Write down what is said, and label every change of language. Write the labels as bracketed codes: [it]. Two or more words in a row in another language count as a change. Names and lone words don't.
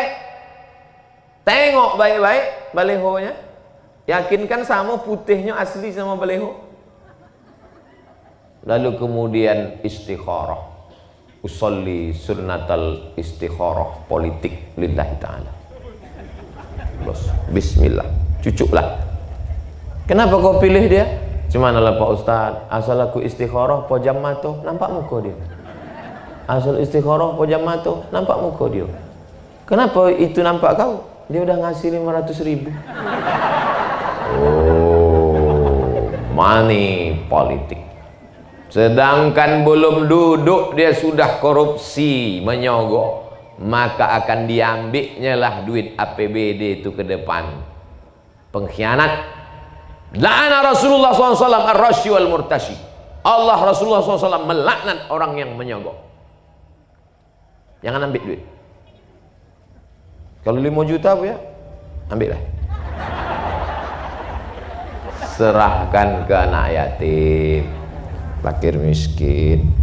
[id] Tengok baik-baik balehonya. Yakinkan sama putihnya asli sama baleho. Lalu kemudian istikharah. [ar] أصلي سنة الاستخارة politik لله تعالى. [id] Bismillah. Cucuklah. Kenapa kau pilih dia? Cuma lah Pak Ustaz, asal aku istikharah pojam mata, nampak muka dia. Asal istikharah pojam mata, nampak muka dia. Kenapa itu nampak kau? Dia udah ngasih 500.000. Oh, money politik. Sedangkan belum duduk dia sudah korupsi, menyogok, maka akan diambilnya lah duit APBD itu ke depan. [ar] Pengkhianat. لعن رسول الله ﷺ الراشي والمرتشي. [id] Allah Rasulullah SAW melaknat orang yang menyogok. Jangan ambil duit. Kalau 5 juta bu ya, ambillah. Serahkan ke anak yatim, fakir miskin.